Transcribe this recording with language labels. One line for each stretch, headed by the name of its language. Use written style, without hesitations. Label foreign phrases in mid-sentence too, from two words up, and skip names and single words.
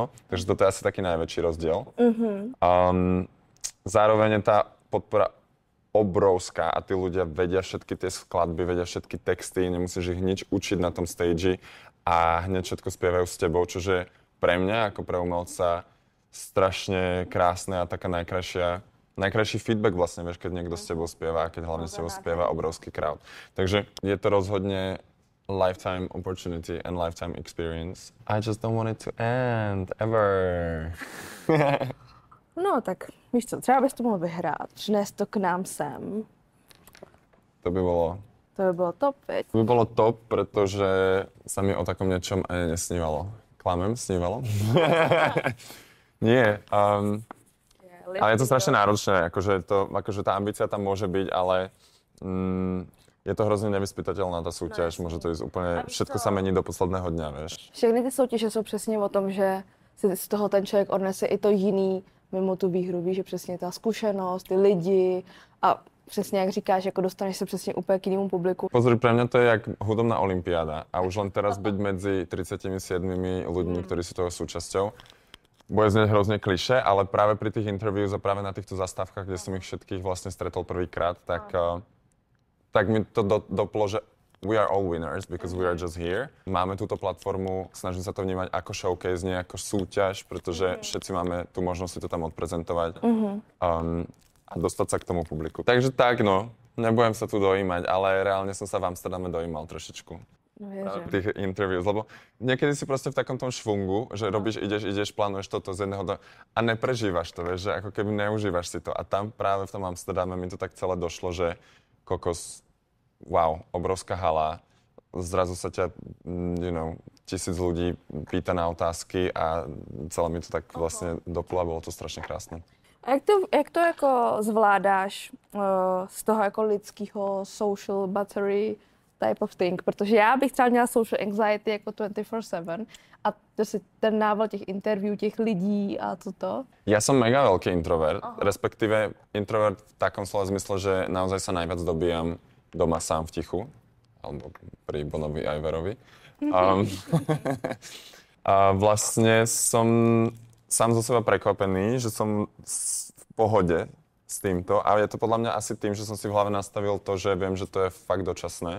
Slovak: Takže toto je asi taký najväčší rozdiel. Zároveň je tá podpora obrovská a tí ľudia vedia všetky tie skladby, vedia všetky texty, nemusíš ich nič učiť na tom stage a hneď všetko spievajú s tebou, čože je pre mňa ako pre umelca strašne krásne a taká najkrajší feedback vlastne, vieš, keď niekto s tebou spieva a keď hlavne s tebou spieva obrovský crowd. Takže je to rozhodne
English: lifetime opportunity and lifetime experience. I just don't want it to end, ever.
Czech: No tak, víš co, třeba bys to mohl vyhrát, přinést to k nám sem.
Slovak: To by bolo top, veď? To by bolo top, pretože sa mi o takom niečom ani nesnívalo. Klamem, snívalo? Nie. Ale je to strašne náročné, akože tá ambícia tam môže byť, ale je to
Czech: hrozně nevyspytateľná ta soutěž, může to jít úplně,
Slovak: všetko sa mení do posledného dňa, vieš.
Czech: Všechny ty soutěže jsou přesně o tom, že si z toho ten člověk odnese i to jiný mimo tu výhru, víš, že přesně ta zkušenost, ty lidi a přesně jak říkáš, jako dostaneš se přesně úplně k jinému publiku.
Slovak: Pozri, pre mňa to je jak hudobná olympiáda a už len teraz byť medzi 37 ľuďmi, ktorí sú toho súčasťou, bude znieť hrozne klišé, ale práve pri tých interviews a práve na týchto zastávkach, kde som ich všetkých vlastne stretol prvýkrát, tak mi to doplo, že
English: we are all winners because we are just here.
Slovak: Máme túto platformu, snažím sa to vnímať ako showcase, nie ako súťaž, pretože všetci máme tú možnosť si to tam odprezentovať a dostať sa k tomu publiku. Takže tak, no, nebudem sa tu dojímať, ale reálne som sa v Amsterdame dojímal trošičku. Tých interviews, lebo niekedy si proste v takom tom švungu, že robíš, ideš, plánuješ toto z jedného a neprežívaš to, vieš, že ako keby neužívaš si to. A tam práve v tom Amsterdame mi to tak celé došlo, že kokos, wow, obrovská hala, zrazu sa ťa, 1000 ľudí pýta na otázky a celé mi to tak vlastne doplo a bolo to strašne krásne.
Czech: A jak to jako zvládáš z toho jako lidského
English: social battery type of thing,
Czech: protože já bych třeba měla
English: social anxiety
Czech: jako 24/7 a to si ten nával těch interview, těch lidí a toto.
Slovak: Ja som mega veľký introvert, respektíve introvert v takom slova zmysle, že naozaj sa najviac dobíjam doma sám v tichu, alebo pri Bonovi Iverovi. A vlastne som sám zo seba prekvapený, že som v pohode s týmto a je to podľa mňa asi tým, že som si v hlave nastavil to, že viem, že to je fakt dočasné.